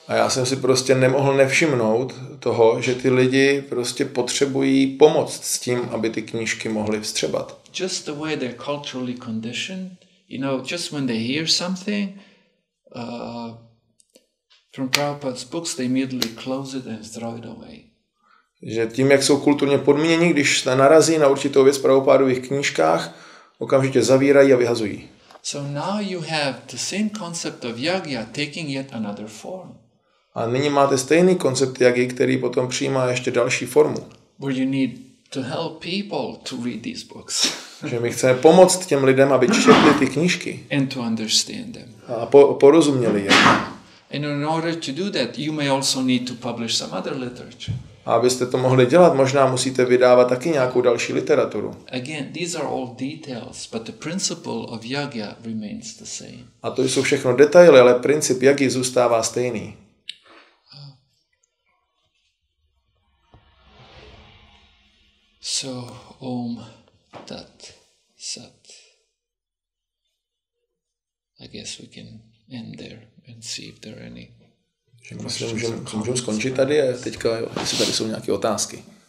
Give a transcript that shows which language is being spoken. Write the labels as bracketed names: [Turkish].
[Czech] A já jsem si prostě nemohl nevšimnout toho, že ty lidi prostě potřebují pomoc s tím, aby ty knížky mohly vstřebat. [English] Just the way they're culturally conditioned, just when they hear something from Prabhupada's books, they immediately close it and throw it away. [Czech] Že tím, jak jsou kulturně podmíněni, když se narazí na určitou věc v Prabhupádových knížkách, okamžitě zavírají a vyhazují. [English] So now you have the same concept of Jagja taking yet another form. [Czech] A nyní máte stejný koncept Jaggy, který potom přijímá ještě další formu. [English] Where you need to help people to read these books. [Czech] Že my chceme pomoct těm lidem, aby četli ty knížky. [English] And to understand them. [Czech] A porozuměli je. [English] And in order to do that, you may also need to publish some other literature. [Czech] A abyste to mohli dělat, možná musíte vydávat taky nějakou další literaturu. [English] Again, these are all details, but the principle of Jagja remains the same. [Czech] A to jsou všechno detaily, ale princip Jaggy zůstává stejný. [English] So, [Sanskrit] Om Tat Sat. [English] I guess we can end there and see if there are any. [Czech] Můžeme skončit tady a teďka, jestli tady jsou nějaké otázky.